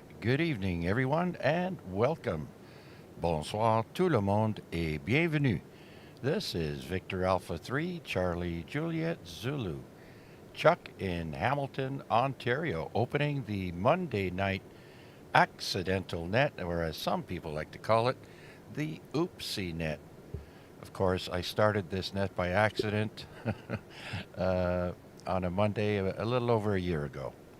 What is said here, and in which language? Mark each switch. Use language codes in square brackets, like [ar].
[en] Good evening, everyone, and welcome. [fr] Bonsoir tout le monde et bienvenue. [en] This is Victor Alpha 3, Charlie Juliet Zulu. Chuck in Hamilton, Ontario, opening the Monday night accidental net, or as some people like to call it, the oopsie net. Of course, I started this net by accident uh, on a Monday a little over a year ago.